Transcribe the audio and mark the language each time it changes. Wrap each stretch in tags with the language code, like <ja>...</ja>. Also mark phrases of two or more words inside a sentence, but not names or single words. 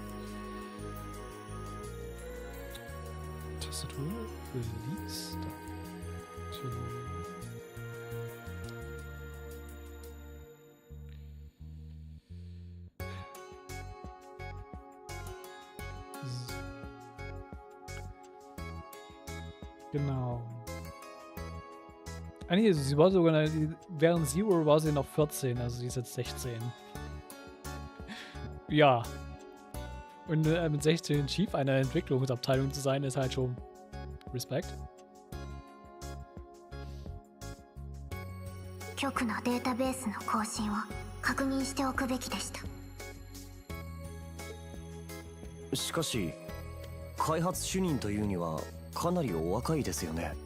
<de>Tastatur, Release, Genau. Ah nee, sie war sogar, während Zero war sie noch 14, also sie ist jetzt 16. Ja. Und mit 16 Chief einer Entwicklungsabteilung zu sein, ist halt schon Respekt.</de> <ja>局のデータベースの更新を確認しておくべきでした。しかし開発主任というにはかなりお若いですよね。</ja>